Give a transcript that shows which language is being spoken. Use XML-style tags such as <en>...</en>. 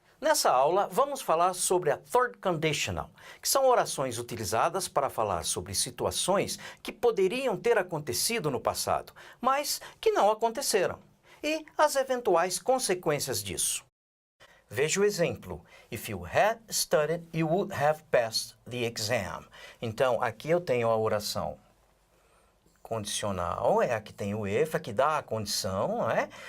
<pt>Nessa aula vamos falar sobre a third conditional, que são orações utilizadas para falar sobre situações que poderiam ter acontecido no passado, mas que não aconteceram, e as eventuais consequências disso. Veja o exemplo.</pt> <en>If you had studied, you would have passed the exam.</en> <pt>Então, aqui eu tenho a oração condicional, é a que tem o if, a que dá a condição, não é?</pt>